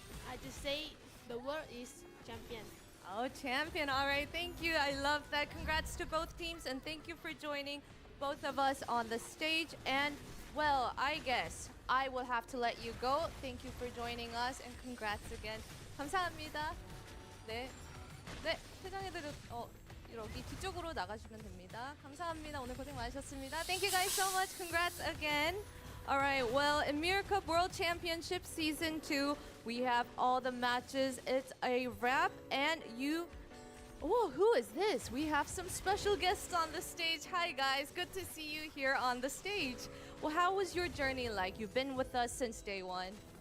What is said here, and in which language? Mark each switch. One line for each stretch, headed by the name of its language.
English: I just say the world is champion. Oh, champion. All right. Thank you. I love that. Congrats to both teams, and thank you for joining both of us on the stage. And, well, I guess I will have to let you go. Thank you for joining us, and congrats again.
Korean: 감사합니다. 네. 네. 퇴장해드려. 여기 뒤쪽으로 나가시면 됩니다. 감사합니다. 오늘 고생 많으셨습니다.
English: Thank you guys so much. Congrats again. All right, well, YMIR Cup World Championship Season 2, we have all the matches. It's a wrap, and oh, who is this? We have some special guests on the stage. Hi, guys. Good to see you here on the stage. Well, how was your journey like? You've been with us since day one.